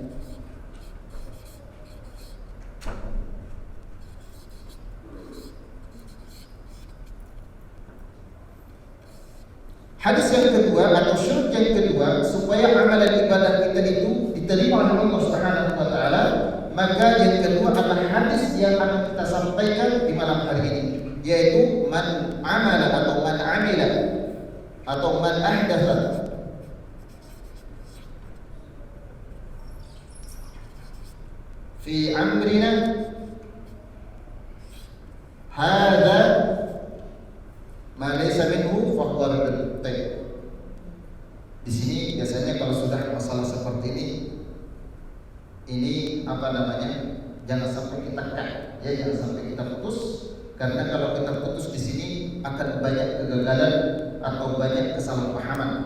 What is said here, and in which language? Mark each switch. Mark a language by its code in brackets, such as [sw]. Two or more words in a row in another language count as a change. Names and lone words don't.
[id] Hadis yang kedua atau syarat yang kedua supaya amalan ibadah kita itu diterima oleh Allah [ar] سبحانه وتعالى, [id] maka yang kedua adalah hadis yang akan kita sampaikan di malam hari ini, yaitu [ar] من عمل [id] atau [ar] من عمل [id] atau [ar] من أحدث في أمرنا هذا ما ليس منه فهو رد. [id] Di sini biasanya kalau sudah masalah seperti ini jangan sampai kita cut, ya, jangan sampai kita putus, karena kalau kita putus di sini akan banyak kegagalan atau banyak kesalahpahaman.